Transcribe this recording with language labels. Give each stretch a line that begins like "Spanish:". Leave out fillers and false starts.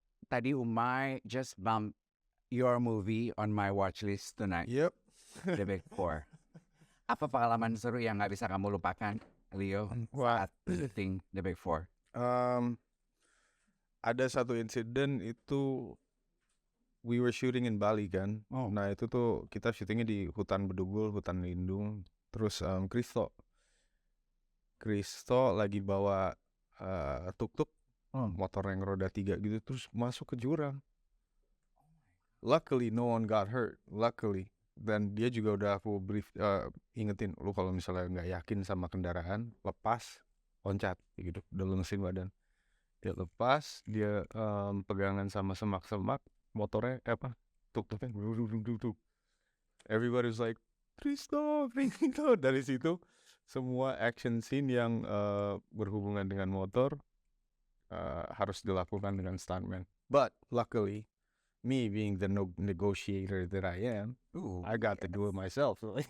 English: Tadi Umay just bumped your movie on my watch list tonight. Yep. The Big Four.
Indonesian: Apa pengalaman seru yang nggak bisa kamu lupakan, Leo, saat syuting The Big Four? Ada satu insiden itu
English: we were shooting in Bali
Indonesian: kan. Nah itu tuh kita syutingnya di hutan Bedugul, hutan lindung. Terus Kristo lagi bawa tuk-tuk, motor yang roda 3 gitu, terus masuk ke jurang.
English: Luckily no one got hurt, luckily.
Indonesian: Dan dia juga udah aku brief, ingetin, lu kalau misalnya nggak yakin sama kendaraan, lepas, loncat gitu, udah lunasin badan. Dia lepas, dia pegangan sama semak-semak, motornya tuk-tuknya duduk.
English: Everybody was like, Kristo.
Indonesian: Dari situ semua action scene yang berhubungan dengan motor harus dilakukan dengan stuntman.
English: But luckily, me being the negotiator that I am, I got to do it myself.